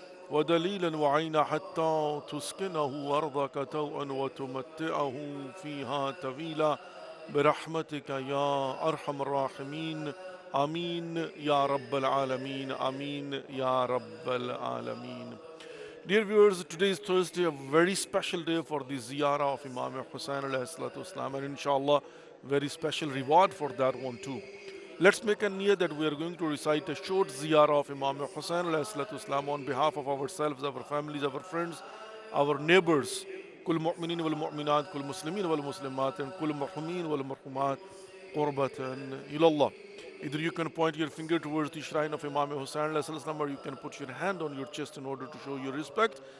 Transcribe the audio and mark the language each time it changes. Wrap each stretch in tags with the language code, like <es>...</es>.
<ar>ودليلا وعينا حتى تسكنه أرضك توءا وتمتعه فيها طويلا برحمتك يا أرحم الراحمين آمين يا رب العالمين آمين يا رب العالمين.</ar> <en>Dear viewers, today is Thursday, a very special day for the ziyarah of Imam Hussain alayhi salatu wasalam, and inshallah, very special reward for that one too. Let's make a niyyah that we are going to recite a short ziyarah of Imam Hussain alayhi salatu wasalam on behalf of ourselves, our families, our friends, our neighbors.</en> <ar>كل مؤمنين والمؤمنات كل مسلمين والمسلمات and كل مرحومين والمرحومات قربة إلى الله.</ar> <en>Either you can point your finger towards the shrine of Imam Hussain alayhi salam, or you can put your hand on your chest in order to show your respect.</en>